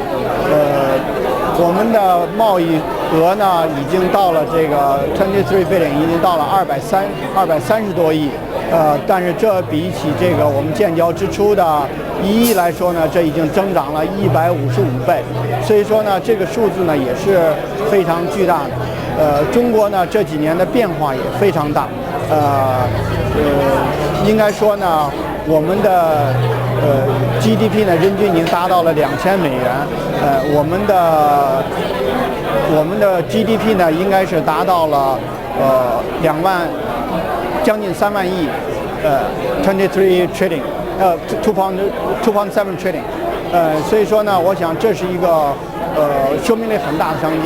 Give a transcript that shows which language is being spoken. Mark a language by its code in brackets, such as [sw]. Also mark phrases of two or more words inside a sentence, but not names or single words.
[zh] 我們的貿易額呢，已經到了這個23 billion，已經到了230多億。但是這比起這個我們建交之初的1億來說呢，這已經增長了155倍。所以說呢，這個數字呢也是非常巨大的。中國呢這幾年的變化也非常大。應該說呢，我們的GDP 呢人均已經達到了2000美元。我們的我们的 GDP 呢应该是达到了2万，将近3万亿，23 trillion， 2.7 trillion， 所以说呢，我想这是一个生命力很大的商机。